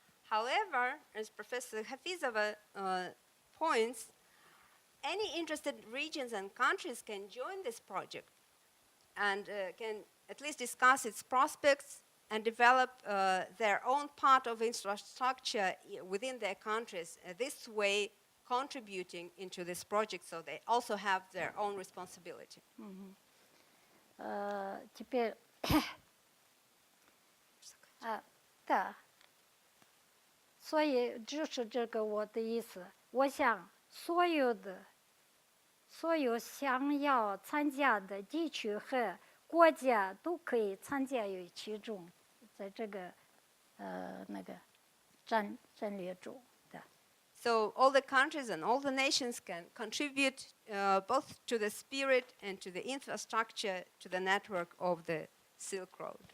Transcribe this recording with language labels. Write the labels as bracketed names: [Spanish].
[English] However, as Professor Hafizova points, any interested regions and countries can join this project and can at least discuss its prospects and develop their own part of infrastructure within their countries, this way contributing into this project, so they also have their own responsibility. [Russian] Теперь, да, [Chinese] 所以就是这个我的意思。我想所有想要参加的地区和国家都可以参加于其中，在这个那个战略中的。 [English] So all the countries and all the nations can contribute both to the spirit and to the infrastructure, to the network of the Silk Road.